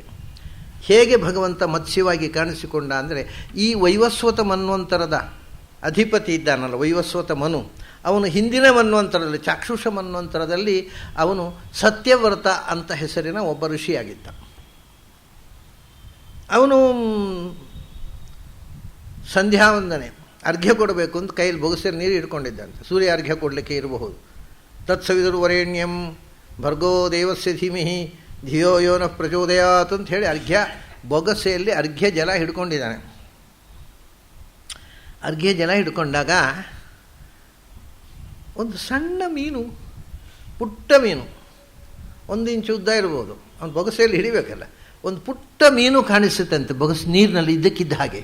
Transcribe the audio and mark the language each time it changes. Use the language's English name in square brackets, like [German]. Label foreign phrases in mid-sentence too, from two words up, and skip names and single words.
[Kannada] ಹೇಗೆ ಭಗವಂತ ಮತ್ಸ್ಯವಾಗಿ ಕಾಣಿಸಿಕೊಂಡ ಅಂದರೆ, ಈ ವೈವಸ್ವತ ಮನ್ವಂತರದ ಅಧಿಪತಿ ಇದ್ದಾನಲ್ಲ ವೈವಸ್ವತ ಮನು, ಅವನು ಹಿಂದಿನ ಮನ್ವಂತರದಲ್ಲಿ, ಚಾಕ್ಷುಷ ಮನ್ವಂತರದಲ್ಲಿ ಅವನು ಸತ್ಯವ್ರತ ಅಂತ ಹೆಸರಿನ ಒಬ್ಬ ಋಷಿಯಾಗಿದ್ದ. ಅವನು ಸಂಧ್ಯಾವಂದನೆ ಅರ್ಘ್ಯ ಕೊಡಬೇಕು ಅಂತ ಕೈಯಲ್ಲಿ ಬೊಗಸೆ ನೀರು ಇಟ್ಕೊಂಡಿದ್ದಂತೆ. ಸೂರ್ಯ ಅರ್ಘ್ಯ ಕೊಡಲಿಕ್ಕೆ ಇರಬಹುದು. [Sanskrit] ತತ್ಸವಿದುರು ವರೇಣ್ಯಂ ಭರ್ಗೋ ದೇವಸ್ಯ ಧೀಮಿಹಿ ಧಿಯೋ ಯೋನ ಪ್ರಚೋದಯಾತ್ [Kannada] ಅಂತ ಹೇಳಿ ಬೊಗಸೆಯಲ್ಲಿ ಅರ್ಘ್ಯ ಜಲ ಹಿಡ್ಕೊಂಡಿದ್ದಾನೆ. ಅರ್ಘ್ಯ ಜಲ ಹಿಡ್ಕೊಂಡಾಗ ಒಂದು ಸಣ್ಣ ಮೀನು, ಪುಟ್ಟ ಮೀನು, 1 ಇಂಚು ಉದ್ದ ಇರ್ಬೋದು, ಅವನು ಬೊಗಸೆಯಲ್ಲಿ ಹಿಡಿಬೇಕಲ್ಲ, ಒಂದು ಪುಟ್ಟ ಮೀನು ಕಾಣಿಸುತ್ತಂತೆ ಬೊಗಸು ನೀರಿನಲ್ಲಿ ಇದ್ದಕ್ಕಿದ್ದ ಹಾಗೆ.